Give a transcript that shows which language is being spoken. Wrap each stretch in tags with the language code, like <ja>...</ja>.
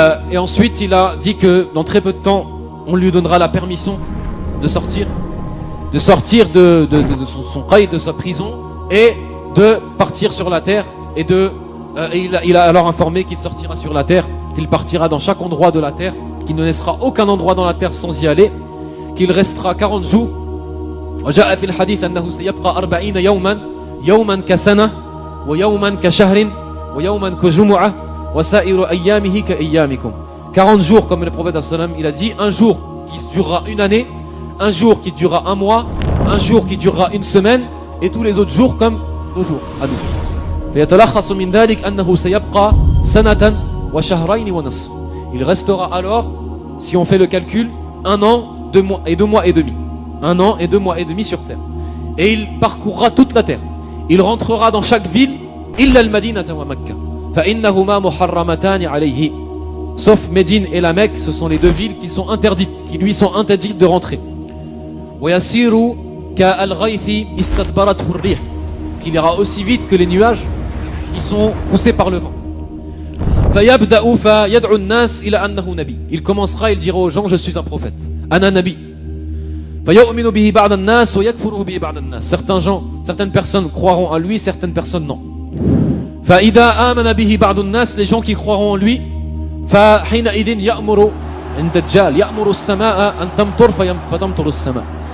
<fr>Et ensuite il a dit que dans très peu de temps on lui donnera la permission de sortir de son qaïd, de sa prison, et de partir sur la terre, et il a alors informé qu'il sortira sur la terre, qu'il partira dans chaque endroit de la terre, qu'il ne laissera aucun endroit dans la terre sans y aller, qu'il restera 40 jours.</fr> <ar>وجاء في الحديث أنه سيبقى 40 يوما يوما كسنة ويوما كشهر ويوما كجمعة وسائر أيامه كأيامكم.</ar> <fr>40 jours, comme le prophète il a dit, un jour qui durera une année, un jour qui durera un mois, un jour qui durera une semaine, et tous les autres jours comme nos jours à nous.</fr> <ar>فيتلخص من ذلك أنه سيبقى سنة وشهرين ونصف.</ar> <fr>Il restera alors, si on fait le calcul, un an, 2 mois et 2 mois et demi. Un an et 2 mois et demi sur terre. Et il parcourra toute la terre.</fr> <ar>Il rentrera dans chaque ville, إلا المدينة ومكة فإنهما محرمتان عليه.</ar> <fr>sauf Médine et la Mecque, ce sont les deux villes qui sont interdites, qui lui sont interdites de rentrer. ويسير كالغيث استدبرته الريح, qu'il ira aussi vite que les nuages qui sont poussés par le vent.</fr> <ar>فيبدأ فيدعو الناس إلى أنه نبي.</ar> <fr>Il commencera, il dira aux gens, je suis un prophète.</fr> <ar>أنا نبي. فيؤمن به بعض الناس ويكفر به بعض الناس.</ar> <fr>Certains gens, certaines personnes croiront en lui, certaines personnes non.</fr> <ar>فإذا آمن به بعض الناس, les gens qui croiront en lui, فحينئذ يأمر الدجال يأمر السماء أن تمطر فتمطر السماء.</ar>